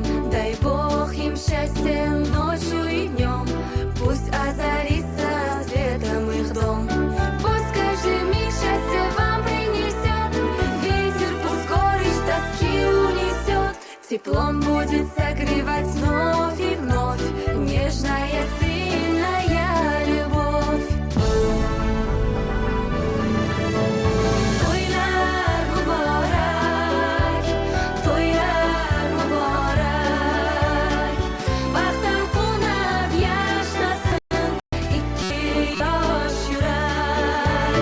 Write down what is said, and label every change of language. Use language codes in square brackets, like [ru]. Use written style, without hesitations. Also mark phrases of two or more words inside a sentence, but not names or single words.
[ru] Дай Бог им счастья ночью и днем, пусть озарится светом их дом. Пусть каждый миг счастья вам принесет, ветер пусть горечь тоски унесет. Теплом будет согревать вновь и вновь нежная сильная любовь. [uz] To'ylar muborak, to'ylar muborak, baxtdan qo'nab yashnasin ikki yosh yurak.